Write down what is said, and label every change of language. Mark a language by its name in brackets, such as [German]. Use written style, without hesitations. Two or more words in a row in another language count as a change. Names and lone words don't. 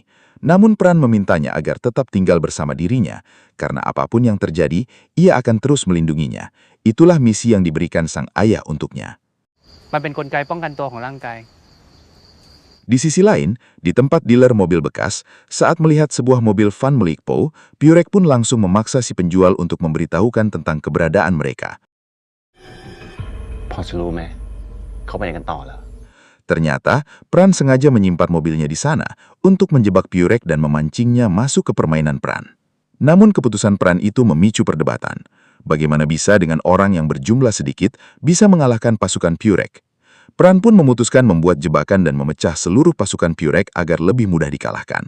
[Indonesian] Namun Pran memintanya agar tetap tinggal bersama dirinya, karena apapun yang terjadi, ia akan terus melindunginya. Itulah misi yang diberikan sang ayah untuknya. [Thai] มันเป็นกลไกป้องกันตัวของร่างกาย [Indonesian] Di sisi lain, di tempat dealer mobil bekas, saat melihat sebuah mobil van milik Po, Purek pun langsung memaksa si penjual untuk memberitahukan tentang keberadaan mereka. [Thai] พอจะรู้ไหมเขาไปไหนกันต่อแล้ว [Indonesian] Ternyata, Pran sengaja menyimpan mobilnya di sana untuk menjebak Purek dan memancingnya masuk ke permainan Pran. Namun keputusan Pran itu memicu perdebatan. Bagaimana bisa dengan orang yang berjumlah sedikit bisa mengalahkan pasukan Purek? Pran pun memutuskan membuat jebakan dan memecah seluruh pasukan Purek agar lebih mudah dikalahkan.